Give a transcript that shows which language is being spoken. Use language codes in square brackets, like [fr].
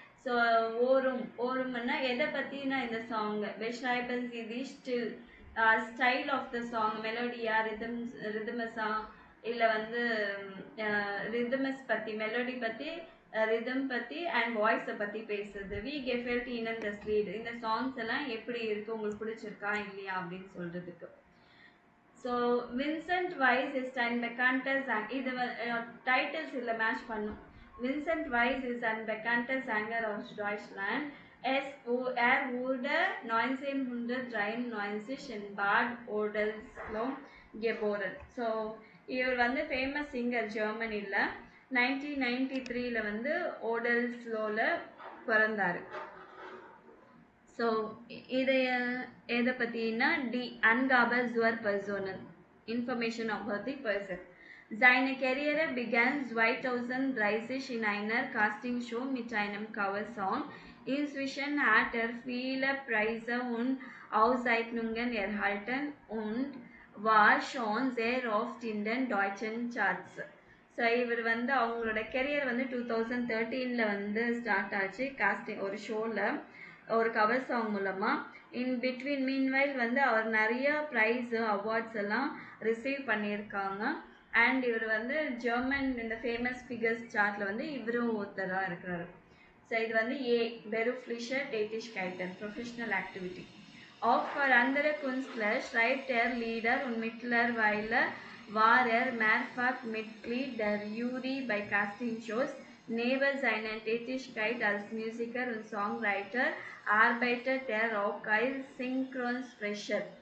[ta] So ஓரும்னா எதை பற்றினா இந்த song [de] beschreiben Sie die [ta] style of the song மெலோடியா ரிதமஸா இல்லை வந்து ரிதமஸ் பற்றி மெலோடி பற்றி ரிதம் பற்றி அண்ட் வாய்ஸை பற்றி பேசுறது. We [de] gefällt Ihnen das Lied [ta] இந்த சாங்ஸ் எல்லாம் எப்படி இருக்குது உங்களுக்கு பிடிச்சிருக்கா இல்லையா அப்படின்னு சொல்கிறதுக்கு. So Vincent wise is [de] ein bekannter Sänger [ta] இது டைட்டில்ஸ் இதில் மேட்ச் பண்ணும். [de] Vincent Weiss ist ein bekannter Sänger aus Deutschland. Er wurde 1993 in Bad Oedersloh geboren. [ta] So இவர் வந்து ஃபேமஸ் சிங்கர் ஜெர்மனியில் 1993 வந்து ஓடல்ஸ்லோவில் பிறந்தார். ஸோ இதை எதை பற்றினா D [de] Angabe zur Person [en] Information about the person. [de] Seine Karriere begann 2030 in einer Castingshow mit einem Coversong. Inzwischen hat viele Preise und Auszeichnungen erhalten und war schon sehr oft in den deutschen Charts. [ta] So இவர் வந்து அவங்களோட career வந்து 2013 வந்து start ஆச்சு costing ஒரு ஷோவில் ஒரு cover song மூலமாக. இன் பிட்வீன் மீன்வைல் வந்து அவர் நிறைய ப்ரைஸு அவார்ட்ஸ் எல்லாம் ரிசீவ் பண்ணியிருக்காங்க. அண்ட் இவர் வந்து ஜெர்மன் இந்த ஃபேமஸ் ஃபிகர்ஸ் சார்ட்டில் வந்து இவரும் ஒருத்தராக இருக்கிறாரு. ஸோ இது வந்து [de] berufliche Tätigkeiten [ta] professional activity. [de] Auch für andere Künstler schreibt er Lieder und mittlerweile war er mehrfach Mitglied der Jury bei Castingshows. Neben seiner Tätigkeit als Musiker und Songwriter arbeitet er auch als Synchronsprecher.